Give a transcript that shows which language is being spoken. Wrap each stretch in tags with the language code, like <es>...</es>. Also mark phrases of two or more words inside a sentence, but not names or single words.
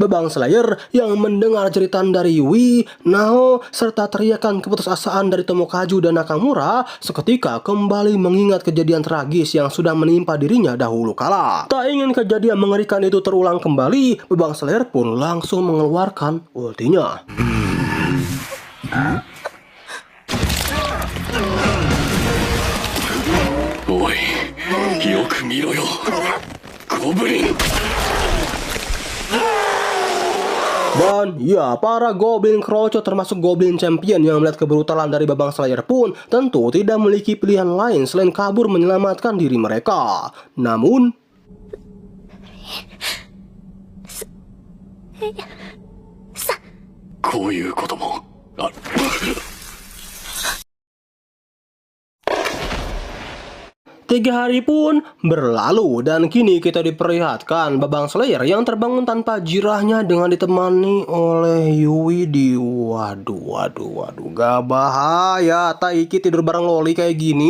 <id>Bebang Slayer yang mendengar jeritan dari Yui, Nao, serta teriakan keputusasaan dari Tomokazu dan Nakamura seketika kembali mengingat kejadian tragis yang sudah menimpa dirinya dahulu kala. Tak ingin kejadian mengerikan itu terulang kembali, Bebang Slayer pun langsung mengeluarkan ultinya.</id> <ja>Oi, よく見ろよ、ゴブリン。</ja> <id>Dan ya, para Goblin Kroco termasuk Goblin Champion yang melihat kebrutalan dari Bebang Slayer pun tentu tidak memiliki pilihan lain selain kabur menyelamatkan diri mereka. Namun,</id> <ja>こういうこともある。</ja> <id>3 hari pun berlalu dan kini kita diperlihatkan Bebang Slayer yang terbangun tanpa jirahnya dengan ditemani oleh Yui di waduh, gak bahaya Taiki tidur bareng Loli kayak gini.</id>